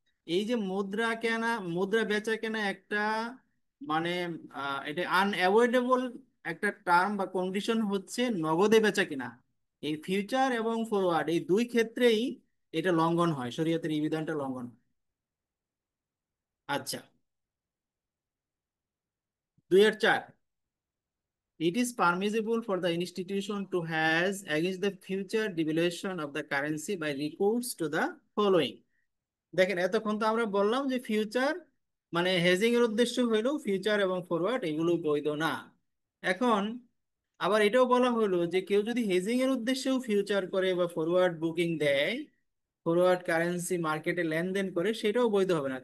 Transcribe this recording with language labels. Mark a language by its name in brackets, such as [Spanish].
[Bangla] এই যে মুদ্রা কেনা মুদ্রা বেচা কেনা একটা মানে এটা আনঅ্যাভয়েডেবল একটা টার্ম বা কন্ডিশন হচ্ছে নগদে বেচা কেনা। এই ফিউচার এবং ফরওয়ার্ড এই দুই ক্ষেত্রেই এটা লঙ্ঘন হয়, শরীয়তের এই বিধানটা লঙ্ঘন হয়। আচ্ছা, [English] 2-4, it is permissible for the institution to has against the future devaluation of the currency by recourse to the following. [Bangla] দেখেন, এতক্ষণ তো আমরা বললাম যে ফিউচার মানে হেজিং এর উদ্দেশ্য হইলো ফিউচার এবং ফরওয়ার্ড এগুলো বৈধ না। এখন আবার এটাও বলা হলো যে কেউ যদি হেজিং এর উদ্দেশ্যেও ফিউচার করে বা ফরওয়ার্ড বুকিং দেয়, ফরওয়ার্ড কারেন্সি মার্কেটে লেনদেন করে, সেটাও বৈধ হবে না।